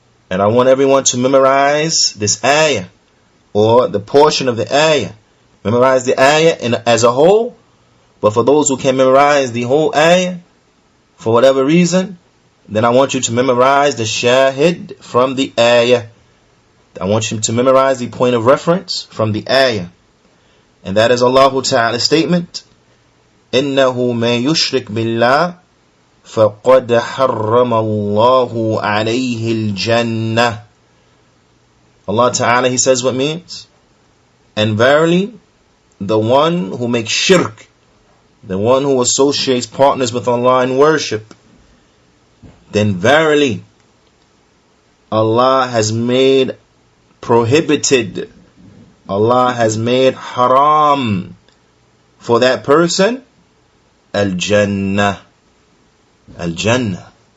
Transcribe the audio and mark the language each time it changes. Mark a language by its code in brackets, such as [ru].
[en] And I want everyone to memorize this ayah, or the portion of the ayah. Memorize the ayah as a whole, but for those who can memorize the whole ayah, for whatever reason, then I want you to memorize the shahid from the ayah. I want you to memorize the point of reference from the ayah. And that is Allah Ta'ala's statement, [ar] إِنَّهُ مَن يُشْرِكْ بِاللَّهِ فَقَدْ حَرَّمَ اللَّهُ عَلَيْهِ الْجَنَّةِ. [en] Allah Ta'ala, He says what means? And verily, the one who makes shirk, the one who associates partners with Allah in worship, then verily, Allah has made prohibited, Allah has made haram for that person, Al-Jannah. Al-Jannah.